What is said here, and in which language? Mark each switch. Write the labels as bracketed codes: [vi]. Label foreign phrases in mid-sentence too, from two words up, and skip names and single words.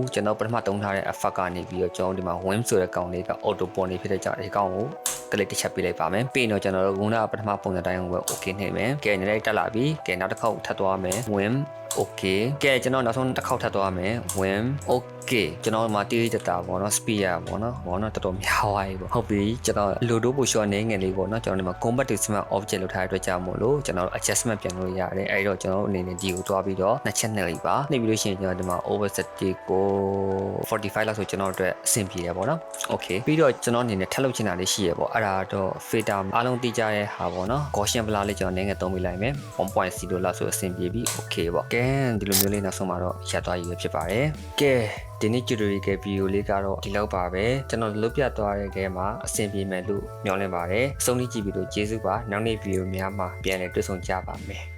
[my] ကျွန်တော်ပထမသုံးထားတဲ့ effect ကနေပြီးတော့ကျွန်တော်ဒီမှာ win ဆိုတဲ့ကောင်လေးက [en] auto pon [my] နေဖြစ်တဲ့ကြောင့်ဒီကောင်ကိုကလစ်တစ်ချက်ပေးလိုက်ပါမယ်ပြီးတော့ကျွန်တော်တို့ခုနကပထမပုံစံတိုင်းကိုပဲ okay နှိပ်မယ်ကဲနေလိုက်တက်လာပြီကဲနောက်တစ်ခေါက်ထပ်သွား မယ် [en] win okay [my] ကဲကျွန်တော်နောက်ဆုံးတစ်ခေါက်ထပ်သွားမယ် [en] win okay [my] ကျွန်တော်မှာတီးတတာပေါ့နော် speed ရပေါ့နော်တော်တော်များသွားပြီပေါ့ဟုတ်ပြီကျွန်တော်လိုတိုးပို့ short နေငယ်လေး ပေါ့နော်ကျွန်တော်ဒီမှာ [en] convert to smart object [my] လောက်ထားတဲ့အတွက်ကြောင့်မို့လို့ကျွန်တော် adjustment ပြန်လို့ရတယ်အဲ့တော့ကျွန်တော်အနေနဲ့ဒီကိုတွားပြီးတော့နှစ်ချက်နှိပ်လိုက် ပါနှိပ်ပြီးလို့ရှိရင်ကျွန်တော်ဒီမှာ offset ကို45လောက်ဆိုကျွန်တော်အတွက်အဆင်ပြေတယ်ပေါ့နော် okay ပြီးတော့ကျွန်တော်အနေနဲ့ထပ်လုပ်ချင်တာလေးရှိရပေါ့အဲ့ဒါတော့ filter အားလုံးသိကြတဲ့ဟာပေါ့နော် [en] Gaussian blur [my] လေးကျွန်တော်နည်းငယ်သုံးပေးလိုက်မယ် 1.0 လောက်ဆိုအဆင်ပြေပြီ okay ပေါ့ကဲဒီလိုမျိုးလေးနောက်ဆုံးမှာတော့ရပ်သွားရည်ပဲဖြစ်ပါတယ်ကဲဒီနေ့ [en] tutorial video [my] လေးကတော့ဒီလောက်ပါပဲကျွန်တော်လုပ်ပြသွားတဲ့ထဲမှာအဆင်ပြေမယ်လို့မျှော်လင့်ပါတယ်အဆုံးထိကြည့်ပြီးတော့ကျေးဇူးပါနောက်နေ့ video များမှာပြန်လည်တွေ့ဆုံကြပါမယ်